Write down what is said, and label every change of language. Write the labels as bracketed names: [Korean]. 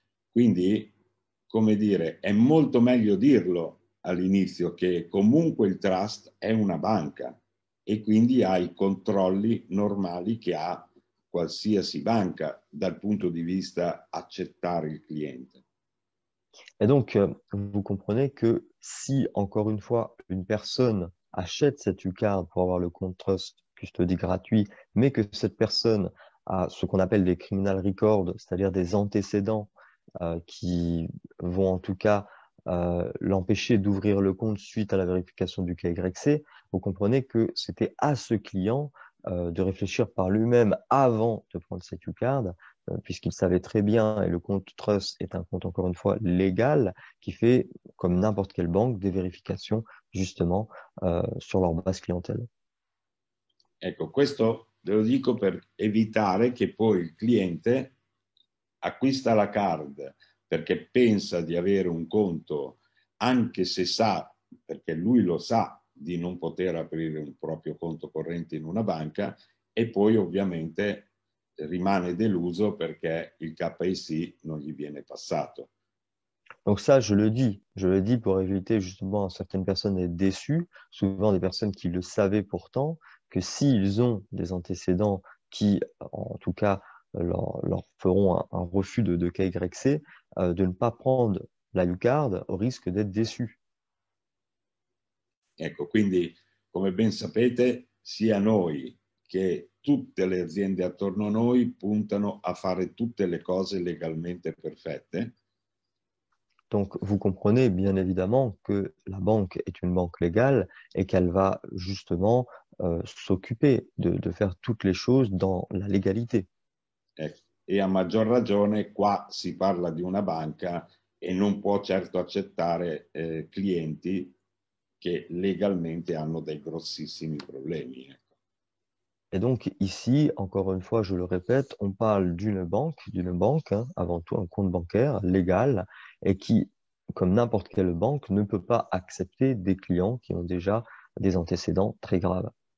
[Italian] Quindi, come dire, è molto meglio dirlo all'inizio che comunque il trust è una banca e quindi ha i controlli normali che ha qualsiasi banca dal punto di vista accettare il cliente. [French] Et donc, vous comprenez que si, encore une fois, une personne achète cette U-Card pour avoir le compte Trust Custody gratuit, mais que cette personne a ce qu'on appelle des [English] criminal records, [French] c'est-à-dire des antécédents qui vont en tout cas l'empêcher d'ouvrir le compte suite à la vérification du KYC, vous comprenez que c'était à ce client de réfléchir par lui-même avant de prendre cette U-Card puisqu'il savait très bien, et le compte Trust est un compte encore une fois légal, qui fait, comme n'importe quelle banque, des vérifications justement sur leur base clientèle. [Italian] Ecco, questo ve lo dico per evitare che poi il cliente acquista la card perché pensa di avere un conto, anche se sa, perché lui lo sa, di non poter aprire un proprio conto corrente in una banca e poi ovviamente rimane deluso perché il KYC non gli viene passato. [French] Donc ça, je le dis pour éviter justement à certaines personnes d'être déçues, souvent des personnes qui le savaient pourtant, que s'ils ont des antécédents qui, en tout cas, leur feront un refus de KYC, de ne pas prendre la U-Card au risque d'être déçus. [Italian] Ecco, quindi come ben sapete, sia noi che tutte le aziende attorno a noi puntano a fare tutte le cose legalmente perfette. [French] Donc, vous comprenez bien évidemment que la banque est une banque légale et qu'elle va justement s'occuper de faire toutes les choses dans la légalité. [Italian] Ecco. E a maggior ragione qua si parla di una banca e non può certo accettare clienti che legalmente hanno dei grossissimi problemi. Ecco. [French] Et donc ici, encore une fois, je le répète, on parle d'une banque, hein, avant tout un compte bancaire légal et qui, comme n'importe quelle banque, ne peut pas accepter des clients qui ont déjà des antécédents très graves.